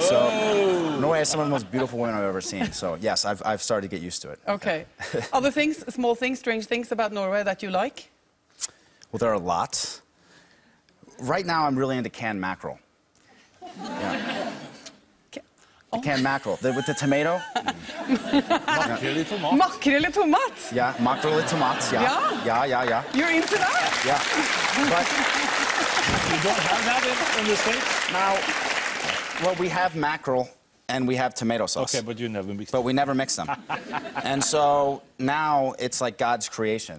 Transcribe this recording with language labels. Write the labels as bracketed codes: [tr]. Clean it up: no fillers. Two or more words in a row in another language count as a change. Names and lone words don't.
[en] So, Norway has some of the most beautiful women I've ever seen. So, yes, I've started to get used to it. Okay. Other things, small things, strange things about Norway that you like? Well, there are lots. Right now, I'm really into canned mackerel. Yeah. The canned mackerel, with the tomato. [no] Makrell i tomat. Makrell i tomat? [en] Yeah, mackerel [no] i tomat, [en] yeah. Yeah. You're into that? Yeah. But You don't have that in the States? now, well, we have mackerel and we have tomato sauce. Okay, but you never mix But we never mix them. And so now it's like God's creation.